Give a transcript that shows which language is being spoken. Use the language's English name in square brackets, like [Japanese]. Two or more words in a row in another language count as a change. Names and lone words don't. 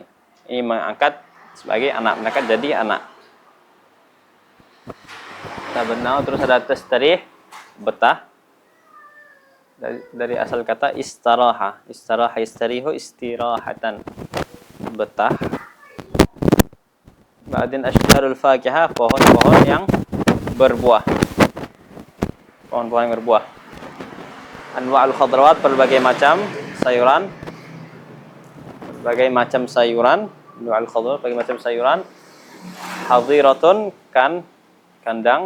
[Indonesian] Ini mengangkat sebagai anak, mengangkat jadi anak. Tabannahu terus ada tastarih betah. Dari asal kata istaraha. [Arabic] Istaraha yastarihu istirahatan. [Indonesian] Betah. [Arabic] Ba'din ashjarul fakihah, [Indonesian] pohon-pohon yang berbuah. Pohon-pohon yang berbuah. [Arabic] Anwa'ul khadrawat, [Indonesian] berbagai macam sayuran. Berbagai macam sayuran. [Arabic] Anwa'ul khadrawat, [Indonesian] berbagai macam sayuran. Hadiratun, kandang.